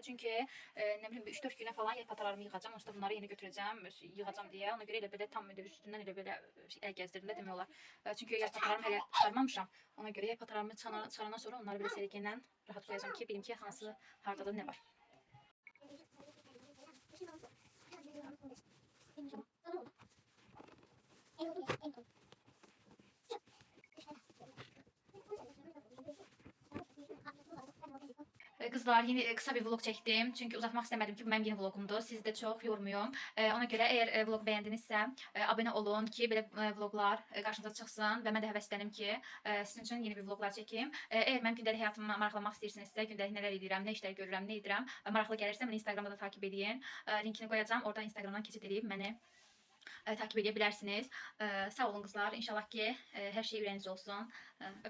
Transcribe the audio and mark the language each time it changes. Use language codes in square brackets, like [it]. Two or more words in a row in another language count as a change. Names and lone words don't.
[tr] Çünkü ne bileyim 3-4 güne falan patalarımı yığacağım. Ondan bunları yeni götüreceğim, yığacağım diye. [az] Ona göre elə belə tam elə üstündən elə belə əl gəzdirimdə demək olar. Çünkü yay patalarımı hələ çıxarmamışam. Ona göre yay patalarımı çıxarandan sonra onları belə sevgiyle rahat koyacağım ki, bilim ki hansı hardadır ne var. [tr] Kızlar, yeni kısa bir vlog çektim. Çünkü uzatmak istemedim ki bu benim yeni vlogumdu. Sizi de çok yormuyorum. Ona göre eğer vlog beğendinizse abone olun ki böyle vloglar karşınıza [az] çıxsın və mən də həvəsləndim ki sizin üçün yeni bir vloglar çəkeyim. Eğer mənim gündəlik həyatımı maraqlamaq istəyirsinizsə, gündəlik nələr edirəm, nə işlər görürəm, nə edirəm, maraqlı gəlirsə məni Instagramda da takip edin. Linkini qoyacağım. Oradan Instagramdan keçid edib məni takip edə bilərsiniz. Sağ olun kızlar. İnşallah ki hər şey ürəyinizdə olsun.